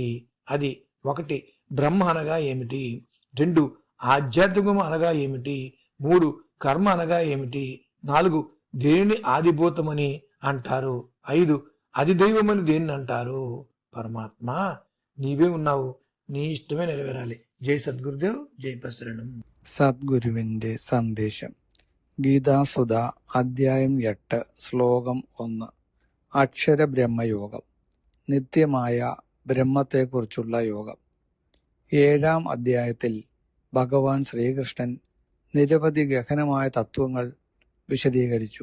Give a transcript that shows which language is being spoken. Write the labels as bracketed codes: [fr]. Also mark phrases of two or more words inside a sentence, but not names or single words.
[te] అది 1 బ్రహ్మ అనగా ఏమిటి, 2 ఆధ్యాత్మికము అనగా ఏమిటి, 3 కర్మ అనగా ఏమిటి, 4 దేనిని ఆదిభూతమని అంటారు, 5 అధిదైవమని దేన్ని అంటారు. పరమాత్మ నీవే ఉన్నావు, నీ ఇష్టమే నెరవేరాలి. జై సద్గురుదేవ్, జై ప్రసరణం. [ml] സദ്ഗുരുവിന്റെ സന്ദേശം. ഗീതാസുധ അധ്യായം 8 ശ്ലോകം 1. അക്ഷരബ്രഹ്മയോഗം, നിത്യമായ ബ്രഹ്മത്തെക്കുറിച്ചുള്ള യോഗം. 7-ാം അധ്യായത്തിൽ ഭഗവാൻ ശ്രീകൃഷ്ണൻ നിരവധി ഗഹനമായ തത്വങ്ങൾ വിശദീകരിച്ചു.